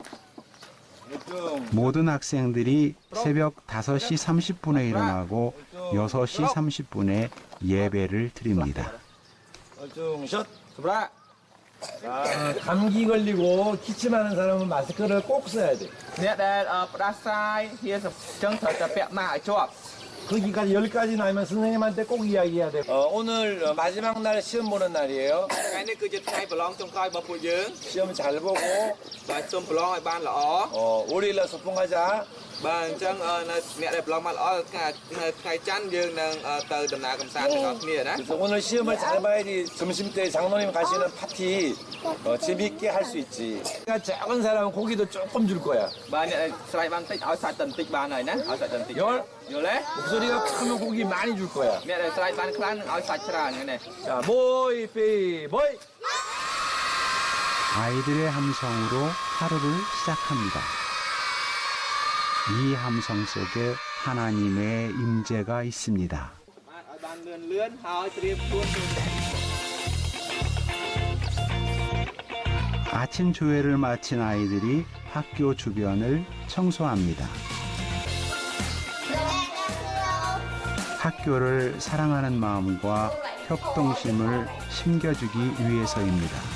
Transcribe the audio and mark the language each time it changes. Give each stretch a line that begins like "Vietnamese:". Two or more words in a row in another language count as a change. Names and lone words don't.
Korean: 모든 학생들이 새벽 5시 30분에 일어나고 6시 30분에 예배를 드립니다. 샷. 감기 걸리고 기침하는 사람은 마스크를 꼭 써야 돼.
Khmer: អ្នកដែលផ្ដាសាយវាចឹងត្រូវតែពាក់ម៉ាស់ឲ្យជាប់
Korean: 거기까지 10가지 나면 선생님한테 꼭 이야기해야 돼. 오늘 마지막 날 시험 보는 날이에요.
Khmer: ថ្ងៃនេះគឺជាថ្ងៃប្រឡងចុងក្រោយរបស់ពួកយើង
Korean: 시험 잘 보고
Khmer: បាទសូមប្រឡងឲ្យបានល្អ
Korean: 월요일날 소풍하자.
Khmer: បាទអញ្ចឹងនៅអ្នកដែលប្រឡងបានល្អនៅថ្ងៃច័ន្ទយើងនឹងទៅដំណើរកម្សាន្តទាំងអស់គ្នាណា
Korean: 그래서 오늘 시험을 잘 봐야지 점심 때 장로님 가시는 파티 재미있게 할 수 있지. 그러니까 작은 사람은 고기도 조금 줄 거야.
Khmer: បាទអ្នកដែលស្រ័យបានតិចឲ្យសាច់តែបន្តិចបានហើយណាឲ្យសាច់តែបន្តិច
Korean: 열?
Khmer: យល់ទេ
Korean: 목소리가 크면 고기 많이 줄 거야.
Khmer: អ្នកដែលស្រ័យបានខ្លាំងនឹងឲ្យសាច់ច្រើនហ្នឹងណា 자, មួយ ពីរ មួយ.
Korean: 아이들의 함성으로 하루를 시작합니다. 이 함성 속에 하나님의 임재가 있습니다.
Khmer: បាទឲ្យបានលឿនហើយត្រៀមខ្លួន
Korean: 아침 조회를 마친 아이들이 학교 주변을 청소합니다. 학교를 사랑하는 마음과 협동심을 심겨주기 위해서입니다.